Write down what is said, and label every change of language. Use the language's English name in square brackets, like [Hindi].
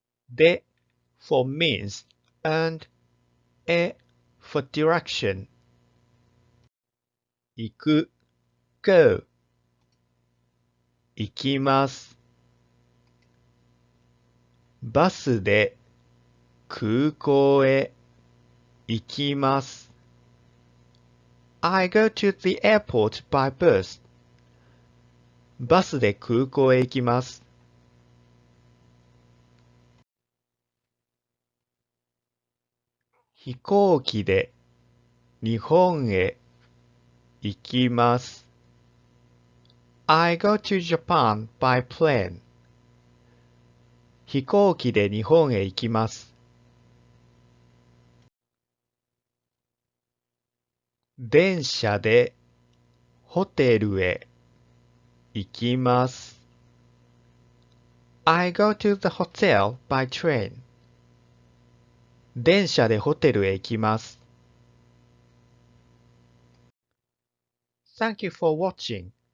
[English] で for means and for direction 行く go 行きます。 [Japanese] バスで空港へ行きます。 [English] I go to the airport by bus. [Japanese] バスで空港へ行きます。飛行機で日本へ行きます。 [English] I go to Japan by plane. [Japanese] 飛行機で日本へ行きます。電車でホテルへ行きます。 [English] I go to the hotel by train. [Japanese] 電車でホテルへ行きます。 [English] Thank you for watching.